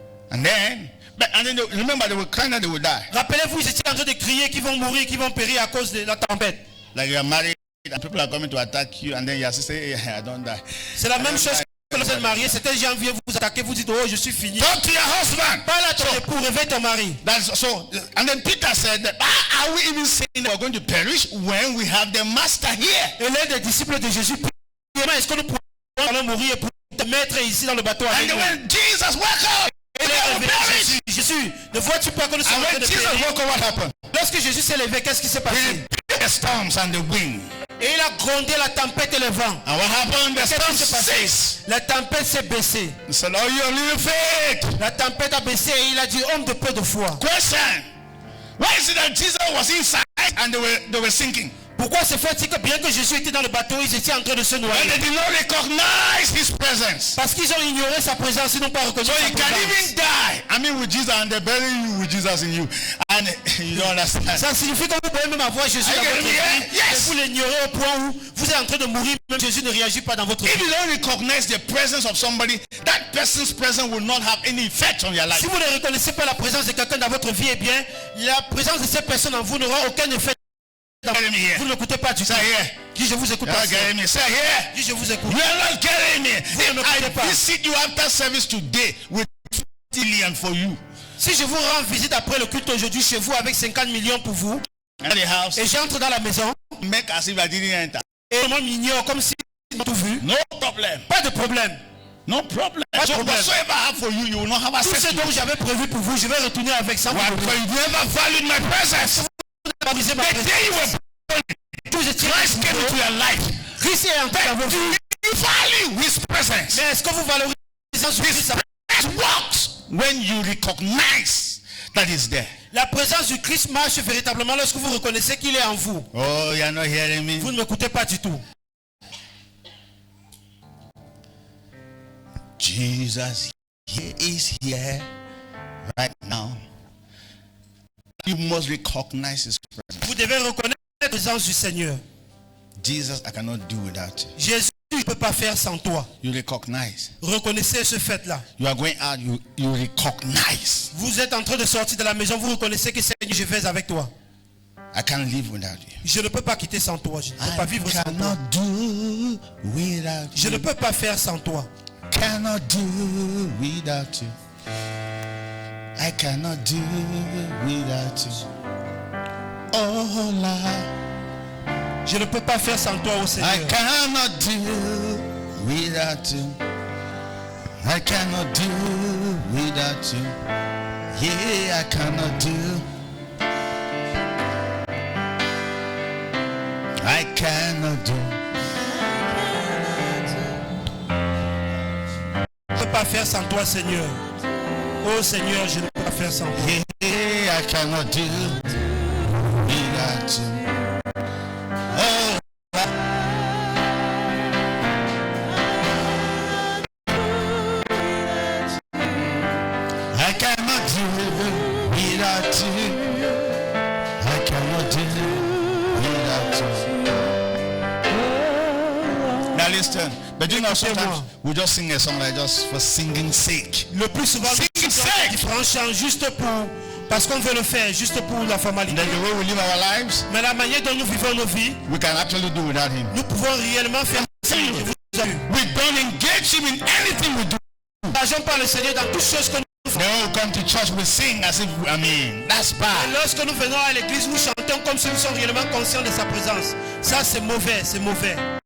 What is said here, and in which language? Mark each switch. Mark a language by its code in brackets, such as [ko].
[en] And then, remember, they were crying that they would die. [fr] Rappelez-vous, ils étaient en train de crier qu'ils vont mourir, qu'ils vont périr à cause de la tempête. [en] Like you are married and people are coming to attack you, and then you have to say, hey, I don't die. [fr] C'est la même chose que vous êtes marié. Certains gens viennent vous attaquer, vous dites, oh, je suis fini. [en] Talk to your husband. [fr] Parle à ton époux, réveille ton mari. [en] And then Peter said, that, are we even saying we're going to perish when we have the master here? [fr] Et l'un des disciples de Jésus, est-ce que nous pourrons mourir pour te mettre ici dans le bateau avec nous? [en] And when Jesus woke up, [fr] Jésus, ne vois-tu pas que nous sommes en train de périr? Lorsque Jésus s'est levé, qu'est-ce qui s'est passé? [en] The storms and the wind. [fr] Et il a grondé la tempête et le vent. [en] And what happened? The storm ceased. [fr] La tempête s'est baissée. [en] He said, oh, you have little faith. [fr] La tempête a baissé et il a dit, homme de peu de foi. [en] Question. Why is it that Jesus was inside and they were sinking? [fr] Pourquoi se fait-il que bien que Jésus était dans le bateau, ils étaient en train de se noyer? [en] And they did not recognize his presence. [fr] Parce qu'ils ont ignoré sa présence, ils n'ont pas reconnu sa présence. [en] So you can even die. I mean, with Jesus, and they bury you with Jesus in you, and you don't understand. [fr] Ça signifie que vous pouvez même avoir Jésus dans votre vie, mais vous l'ignorez au point où vous êtes en train de mourir, même Jésus ne réagit pas dans votre vie. [en] If you don't recognize the presence of somebody, that person's presence will not have any effect on your life. [fr] Si vous ne reconnaissez pas la présence de quelqu'un dans votre vie, eh bien, la présence de cette personne en vous n'aura aucun effet. Vous ne l'écoutez pas du tout. Dis je vous écoute pas. Dis je vous écoute. [en] You are not getting me. [fr] Vous ne m'écoutez pas. [en] I visit you after service today with 50 million for you. [fr] Si je vous rends visite après le culte aujourd'hui chez vous avec 50 millions pour vous, et j'entre dans la maison, [en] make as if I didn't enter. [fr] Et moi m'ignore comme si je n'ai tout vu. [en] No problem. [fr] Pas de problème. [en] No problem. [fr] Pas de problème. [en] Whatsoever I have for you, you will not have access to. [fr] Tout ce dont j'avais prévu pour vous, je vais retourner avec ça. [en] Why? Because you never valued my presence. The day you were born, Christ came into your life. [fr] Christ est entré dans vos vies. [en] You value his presence. [fr] Mais est-ce que vous valorisez son Christ? [en] It works when you recognize that he's there. [fr] La présence du Christ marche véritablement lorsque vous reconnaissez qu'il est en vous. [en] Oh, you're not hearing me. [fr] Vous ne m'écoutez pas du tout. [en] Jesus is here right now. You must recognize his presence. [fr] Vous devez reconnaître la présence du Seigneur. [en] Jesus, I cannot do without you. [fr] Jésus, je ne peux pas faire sans toi. [en] You recognize. [fr] Reconnaissez ce fait-là. [en] You are going out, you recognize. [fr] Vous êtes en train de sortir de la maison, vous reconnaissez que Seigneur, je vais avec toi. [en] I can't live without you. [fr] Je ne peux pas quitter sans toi. Je ne peux pas vivre sans toi. [en] Do without [fr] je ne peux pas faire sans toi. [en] Cannot do without you. I cannot do without you. Oh Lord. [fr] Je ne peux pas faire sans toi, oh Seigneur. [en] I cannot do without you. I cannot do without you. Yeah, I cannot do. I cannot do. [fr] Je ne peux pas faire sans toi, Seigneur. Oh Seigneur, je ne peux pas faire sans toi. [en] Yeah, I cannot do without you. Oh, I cannot do without you. I cannot do without you. Now listen. But you know, sometimes we just sing a song like just for singing sake. [fr] Le plus souvent, on chante juste pour, parce qu'on veut le faire, juste pour la formalité. [en] Then the way we live our lives, [fr] mais la manière dont nous vivons nos vies, [en] we can actually do without him. [fr] Nous pouvons réellement faire. [en] We don't engage him in anything we do. [fr] N'engageons pas le Seigneur dans toutes choses que nous faisons. [en] Then we come to church, we sing as if, that's bad. [fr] Et lorsque nous venons à l'église, nous chantons comme si nous sommes réellement conscients de sa présence. Ça, c'est mauvais, c'est mauvais.